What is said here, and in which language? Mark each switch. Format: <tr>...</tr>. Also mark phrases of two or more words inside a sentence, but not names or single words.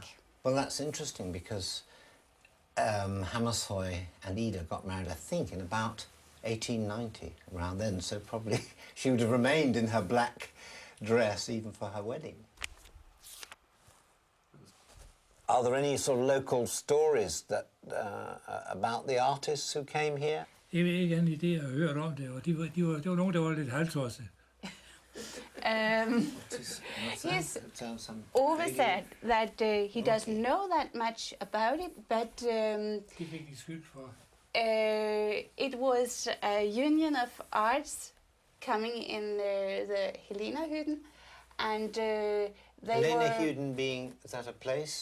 <en>Well, that's interesting because Hammershoi and Ida got married, I think, in about 1890, around then, so probably she would have remained in her black dress even for her wedding. Are there any sort of local stories that about the artists who came here?</en> <da>Jeg ved ikke andet idé, jeg har hørt om det, og det var nogen, der var lidt halvtosset.</da> <en>Ove said that he doesn't know that much about it, but it was a union of arts coming in the Helena-Hytten, and Helena-Hytten being, is that a place?</en>